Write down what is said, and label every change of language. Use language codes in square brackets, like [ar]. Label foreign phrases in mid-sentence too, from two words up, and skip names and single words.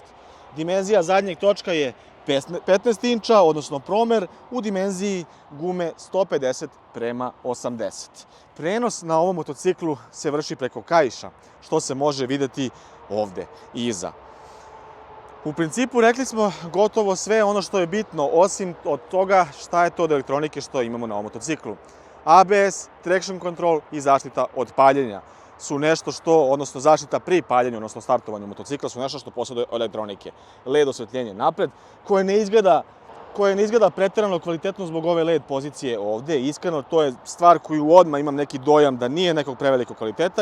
[sr] Dimenzija zadnjeg točka je 15 inča, odnosno promer u dimenziji gume 150:80. Prenos na ovom motociklu se vrši preko kaiša, što se može vidjeti ovde iza. U principu rekli smo gotovo sve ono što je bitno, osim od toga šta je to od elektronike što imamo na ovom motociklu. ABS, [en] traction control [sr] i zaštita od paljenja su nešto što, odnosno zaštita pri paljenju, odnosno startovanju motocikla su nešto što posjeduje elektronike. LED osvetljenje napred, koje ne izgleda preterano kvalitetno zbog ove LED pozicije ovde. Iskreno, to je stvar koju odmah imam neki dojam da nije nekog prevelikog kvaliteta.